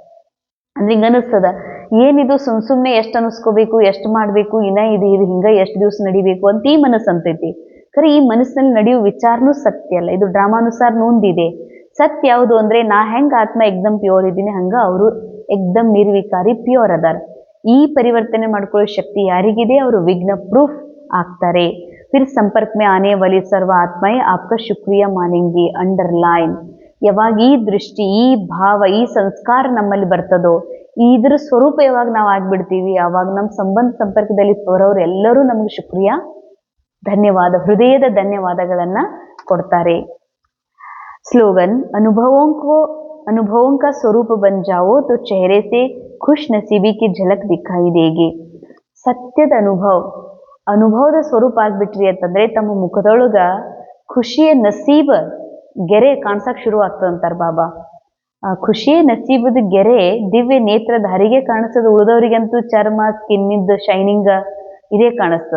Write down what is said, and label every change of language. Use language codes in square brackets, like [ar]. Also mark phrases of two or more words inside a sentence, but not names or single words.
[kn] ಅಂದ್ರೆ ಹಿಂಗ ಅನಿಸ್ತದ, ಏನಿದು ಸುಮ್ನೆ ಎಷ್ಟು ಅನಿಸ್ಕೋಬೇಕು, ಎಷ್ಟು ಮಾಡ್ಬೇಕು, ಇನ್ನ ಇದು ಹಿಂಗ ಎಷ್ಟು ದಿವಸ ನಡಿಬೇಕು ಅಂತ ಈ ಮನಸ್ಸು ಅಂತೈತಿ. ಖರೆ ಈ ಮನಸ್ಸಿನಲ್ಲಿ ನಡೆಯುವ ವಿಚಾರನೂ ಸತ್ಯ ಅಲ್ಲ, ಇದು ಡ್ರಾಮಾನುಸಾರ ನೊಂದಿದೆ. ಸತ್ಯ ಯಾವುದು ಅಂದ್ರೆ, ನಾ ಹೆಂಗ ಆತ್ಮ ಎಕ್ದಮ್ ಪ್ಯೂರ್ ಇದ್ದೀನಿ, ಹಂಗ ಅವರು ಎಕ್ದಮ್ ನಿರ್ವಿಕಾರಿ ಪ್ಯೂರ್ ಅದಾರ. ಈ ಪರಿವರ್ತನೆ ಮಾಡ್ಕೊಳ್ಳೋ ಶಕ್ತಿ ಯಾರಿಗಿದೆ? ಅವರು ವಿಘ್ನ ಪ್ರೂಫ್ ಆಗ್ತಾರೆ. [hi] फिर संपर्क में आने वाली सर्व आत्माएं आपका शुक्रिया मानेंगी. अंडरलाइन. [kn] ಯಾವಾಗ ಈ ದೃಷ್ಟಿ, ಈ ಭಾವ, ಈ ಸಂಸ್ಕಾರ ನಮ್ಮಲ್ಲಿ ಬರ್ತದೋ, ಇದ್ರ ಸ್ವರೂಪ ಯಾವಾಗ ನಾವು ಆಗ್ಬಿಡ್ತೀವಿ, ಆವಾಗ ನಮ್ಮ ಸಂಪರ್ಕದಲ್ಲಿ ಬರೋರು ಎಲ್ಲರೂ ನಮ್ಗೆ ಶುಕ್ರಿಯಾ, ಧನ್ಯವಾದ, ಹೃದಯದ ಧನ್ಯವಾದಗಳನ್ನ ಕೊಡ್ತಾರೆ. [hi] स्लोगन, अनुभवों का स्वरूप बन जाओ तो चेहरे से खुश नसीबी की झलक दिखाई देगी. [kn] ಸತ್ಯದ ಅನುಭವದ ಸ್ವರೂಪ ಆಗ್ಬಿಟ್ರಿ ಅಂತಂದ್ರೆ ತಮ್ಮ ಮುಖದೊಳಗ ಖುಷಿಯ ನಸೀಬ ಗೆರೆ ಕಾಣ್ಸಕ್ ಶುರು ಆಗ್ತದಂತಾರ ಬಾಬಾ. ಖುಷಿಯ ನಸೀಬದ ಗೆರೆ ದಿವ್ಯ ನೇತ್ರಧಾರಿಗೆ ಕಾಣಿಸ್ತದ, ಉಳಿದವರಿಗಂತೂ ಚರ್ಮ, ಸ್ಕಿನ್ನಿಂದ ಶೈನಿಂಗ್ ಇದೇ ಕಾಣಿಸ್ತದ.